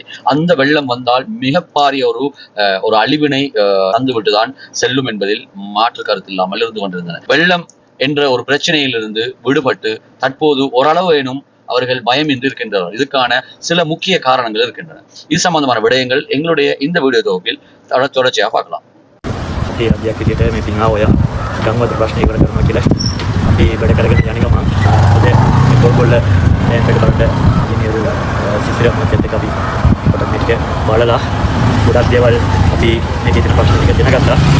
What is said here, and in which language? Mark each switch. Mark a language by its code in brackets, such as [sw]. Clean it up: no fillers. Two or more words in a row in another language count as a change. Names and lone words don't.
[ta] அந்த வெள்ளம் வந்தால் மிக பாரிய ஒரு அழிவினை தந்துவிட்டுதான் செல்லும் என்பதில் மாற்று கருத்து இல்லாமல் இருந்து கொண்டிருந்தனர். வெள்ளம் என்ற ஒரு பிரச்சனையிலிருந்து விடுபட்டு தற்போது ஓரளவேனும் அவர்கள் பயமின்றி இருக்கின்றனர். இதுக்கான சில முக்கிய காரணங்கள் இருக்கின்றன. இது சம்பந்தமான விடயங்கள் எங்களுடைய இந்த வீடியோ தொகுப்பில் தொடர்ச்சியாக பார்க்கலாம். [si] අපි වැඩ කරගෙන යන ගමන් අද පොල්ගොල්ල ඩෑම්කට බලන්න ඉන්නේ ஒரு සිසිර මැදට අපි පොඩක් මේක බලලා ගොඩක් දේවල් අපි මේකේ තියෙන ප්‍රශ්න ටික දැනගත්තා.